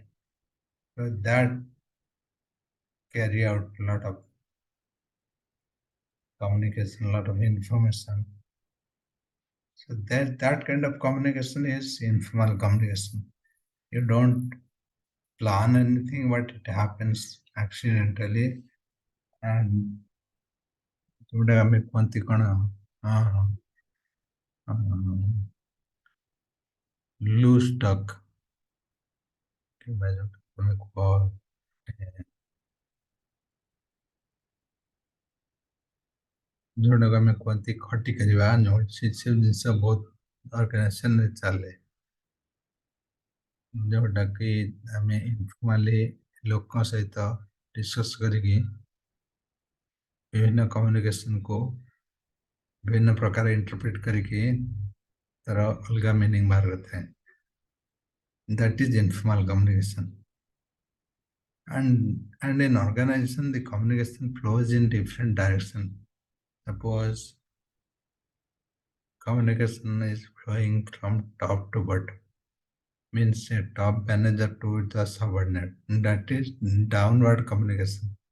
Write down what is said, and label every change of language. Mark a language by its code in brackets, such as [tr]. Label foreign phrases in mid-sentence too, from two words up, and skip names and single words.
[en] So that carry out a lot of communication, a lot of information. So that kind of communication is informal communication. You don't plan anything, but it happens accidentally. And today I [or] କୁହନ୍ତି କ'ଣ [en] loose talk [or] କିମ୍ବା ଯୋଉଟା ତମେ କୁହ ଯୋଉଟାକୁ ଆମେ କୁହନ୍ତି ଖଟି କରିବା ସେ ସବୁ ଜିନିଷ ବହୁତ ଅର୍ଗାନାଇଜେସନରେ ଚାଲେ ଯୋଉଟାକି ଆମେ ଇନଫର୍ମାଲି ଲୋକଙ୍କ ସହିତ ଡିସ୍କସ୍ କରିକି ବିଭିନ୍ନ କମ୍ୟୁନିକେସନକୁ ବିଭିନ୍ନ ପ୍ରକାର ଇଣ୍ଟରପ୍ରିଟ କରିକି ତାର ଅଲଗା ମିନିଂ ବାହାର କରିଥାଏ [en] that is informal communication and in organization the communication flows in different direction. Suppose communication is flowing from top to bottom, means a top manager to the subordinate, that is downward communication.